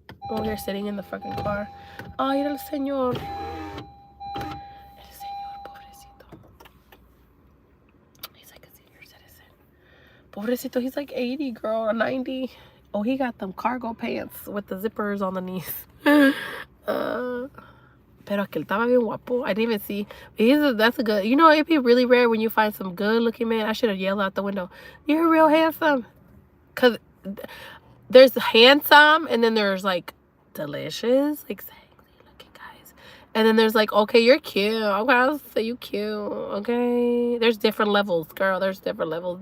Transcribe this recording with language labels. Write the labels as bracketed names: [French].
[English] Oh, you're sitting in the fucking car. [Spanish] Ay, el señor. El señor, pobrecito. [English] He's like a senior citizen. Pobrecito, he's like 80, girl, or 90. Oh, he got them cargo pants with the zippers on the knees. [Spanish] Pero aquel estaba bien guapo. [English] I didn't even see. That's a good. You know, it'd be really rare when you find some good looking man. I should have yelled out the window, "You're real handsome." Cause there's handsome, and then there's like delicious, exactly looking guys, and then there's like, okay, you're cute. Okay, I'll say you cute. Okay, there's different levels, girl. There's different levels.